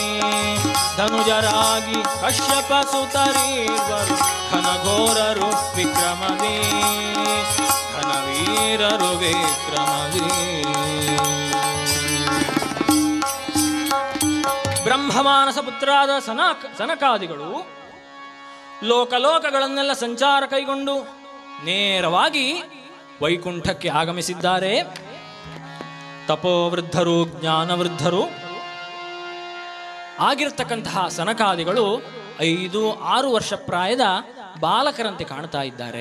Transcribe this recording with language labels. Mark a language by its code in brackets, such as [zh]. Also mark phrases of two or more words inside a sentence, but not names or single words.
[kn] ಧನುಜರಾಗಿ ಕಶ್ಯಪ ಸುತರೀರ್ವರು ಘನಘೋರರು ವಿಕ್ರಮದಿ. ಘನವೀರರು ವಿಕ್ರಮದಿ. ಬ್ರಹ್ಮಮಾನಸ ಪುತ್ರಾದ ಸನಕಾದಿಗಳು ಲೋಕಲೋಕಗಳನ್ನೆಲ್ಲ ಸಂಚಾರ ಕೈಗೊಂಡು ನೇರವಾಗಿ ವೈಕುಂಠಕ್ಕೆ ಆಗಮಿಸಿದ್ದಾರೆ. ತಪೋವೃದ್ಧರು ಜ್ಞಾನವೃದ್ಧರು ಆಗಿರ್ತಕ್ಕಂತಹ ಸನಕಾದಿಗಳು 5-6 ವರ್ಷ ಪ್ರಾಯದ ಬಾಲಕರಂತೆ ಕಾಣ್ತಾ ಇದ್ದಾರೆ.